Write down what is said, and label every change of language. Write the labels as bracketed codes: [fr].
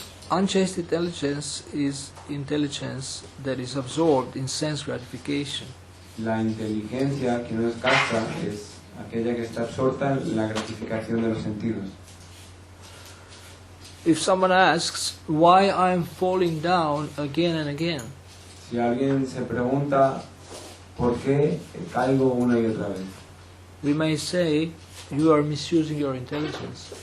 [en] Unchaste intelligence is intelligence that is absorbed in sense gratification. [es] La inteligencia que no es casta es aquella que está absorta en la gratificación de los sentidos. [en] If someone asks why I am falling down again and again, [es] Si alguien se pregunta por qué caigo una y otra vez, [en] we may say you are misusing your intelligence.